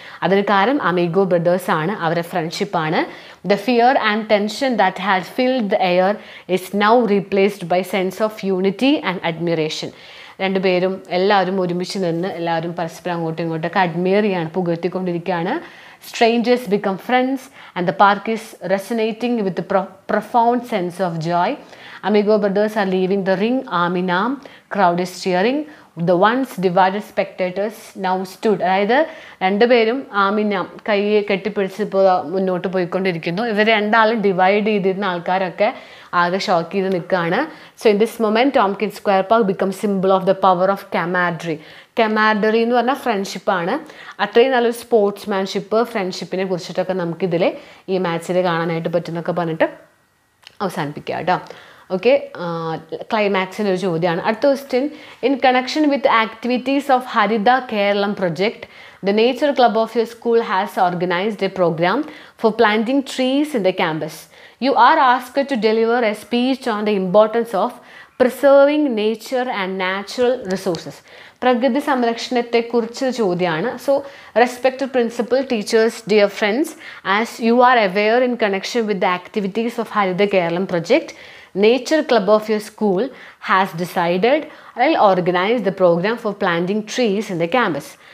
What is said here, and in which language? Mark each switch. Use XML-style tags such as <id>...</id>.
<ml>അതിന് കാരണം അമിഗോ ബ്രദേഴ്സാണ്, അവരുടെ ഫ്രണ്ട്ഷിപ്പാണ്.</ml> <en>The fear and tension that had filled the air is now replaced by sense of unity and admiration.</en> <ml>രണ്ടുപേരും എല്ലാവരും ഒരുമിച്ച് നിന്ന് എല്ലാവരും പരസ്പരം അങ്ങോട്ടും ഇങ്ങോട്ടൊക്കെ അഡ്മിയർ ചെയ്യാണ്, പുകഴ്ത്തിക്കൊണ്ടിരിക്കുകയാണ്.</ml> <en>Strangers become friends and the park is resonating with the profound sense of joy. Amigo brothers are leaving the ring arm in arm. Crowd is cheering. The once divided spectators now stood.</en> <ml>അതായത് രണ്ടുപേരും ആമിനാം കൈയെ കെട്ടിപ്പിടിച്ച് ഇപ്പോൾ മുന്നോട്ട് പോയിക്കൊണ്ടിരിക്കുന്നു. ഇവർ രണ്ടാളും divide ചെയ്തിരുന്ന ആൾക്കാരൊക്കെ ആകെ ഷോക്ക് ചെയ്ത് നിൽക്കുകയാണ്.</ml> <en>So in this moment Tompkins Square Park become symbol of the power of camaraderie.</en> <ml>കമാഡറി എന്ന് പറഞ്ഞാൽ ഫ്രണ്ട്ഷിപ്പാണ്. അത്രയും നല്ലൊരു സ്പോർട്സ്മാൻഷിപ്പ്, ഫ്രണ്ട്ഷിപ്പിനെ കുറിച്ചിട്ടൊക്കെ നമുക്കിതിൽ ഈ മാച്ചിൽ കാണാനായിട്ട് പറ്റുന്നൊക്കെ പറഞ്ഞിട്ട് അവസാനിപ്പിക്കുക കേട്ടോ. ഓക്കെ, ക്ലൈമാക്സിൻ്റെ ഒരു ചോദ്യമാണ്. അടുത്ത question.</ml> <en>In connection with activities of Haritha Keralam project, the Nature Club of your school has organized a program for planting trees in the campus. You are asked to deliver a speech on the importance of preserving nature and natural resources.</en> <ml>പ്രകൃതി സംരക്ഷണത്തെക്കുറിച്ച് ചോദ്യമാണ്.</ml> <en>So respected principal, teachers, dear friends, as you are aware in connection with the activities of Haritha Keralam project, Nature Club of your school has decided or organized the program for planting trees in the campus.</en>